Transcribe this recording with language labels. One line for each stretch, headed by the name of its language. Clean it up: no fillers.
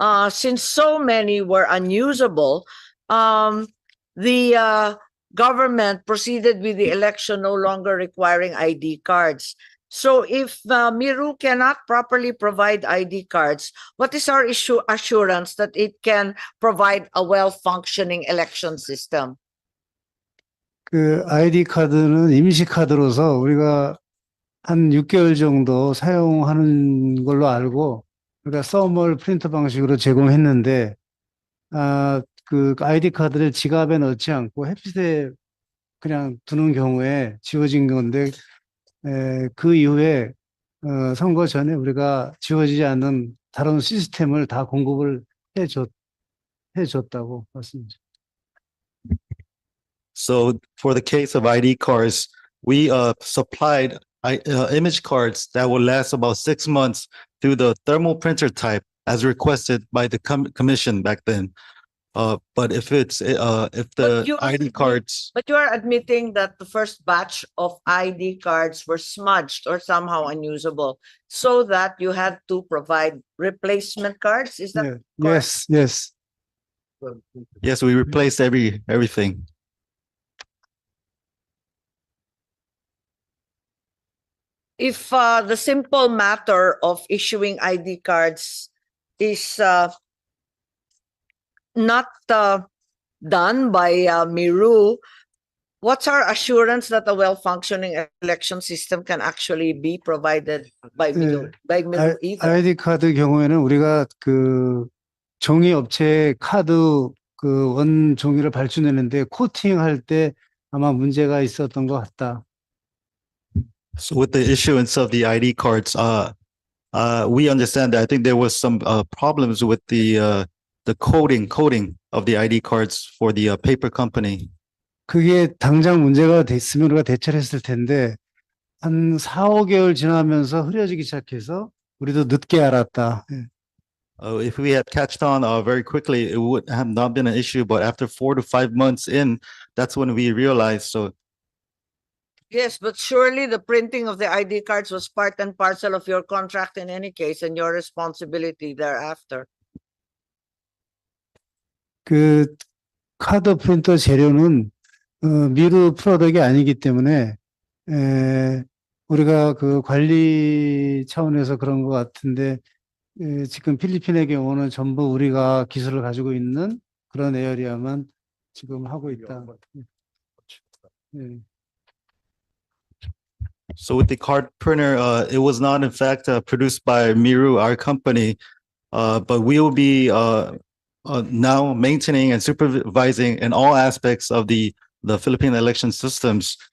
English: Since so many were unusable, the government proceeded with the election no longer requiring ID cards. So if Miru cannot properly provide ID cards, what is our assurance that it can provide a well-functioning election system?
Korean: 그 아이디 카드는 임시 카드로서 우리가 한 6개월 정도 사용하는 걸로 알고, 그러니까 서멀 프린터 방식으로 제공했는데, 그 아이디 카드를 지갑에 넣지 않고 햇빛에 그냥 두는 경우에 지워진 건데, 그 이후에 선거 전에 우리가 지워지지 않는 다른 시스템을 다 공급을 해줬다고 말씀드립니다.
English: So for the case of ID cards, we supplied image cards that will last about 6 months through the thermal printer type as requested by the commission back then. But if the ID cards. But you are admitting that the first batch of ID cards were smudged or somehow unusable, so that you had to provide replacement cards? Is that correct? Yes. Yes, we replaced everything. If the simple matter of issuing ID cards is not done by Miru, what's our assurance that a well-functioning election system can actually be provided by Miru either?
Korean: 아이디 카드 경우에는 우리가 그 종이 업체 카드 그 원 종이를 발주내는데 코팅할 때 아마 문제가 있었던 것 같다.
English: So with the issuance of the ID cards, we understand that I think there was some problems with the coding of the ID cards for the paper company.
Korean: 그게 당장 문제가 됐으면 우리가 대처를 했을 텐데 한 4, 5개월 지나면서 흐려지기 시작해서 우리도 늦게 알았다.
English: If we had catched on very quickly, it would have not been an issue. But after 4 to 5 months in, that's when we realized. So. Yes, but surely the printing of the ID cards was part and parcel of your contract in any case and your responsibility thereafter.
Korean: 그 카드 프린터 재료는 미루 프로덕이 아니기 때문에 우리가 그 관리 차원에서 그런 것 같은데 지금 필리핀의 경우는 전부 우리가 기술을 가지고 있는 그런 에어리아만 지금 하고 있다. 예.
English: So with the card printer, it was not in fact produced by Miru, our company, but we will be now maintaining and supervising in all aspects of the Philippine election systems.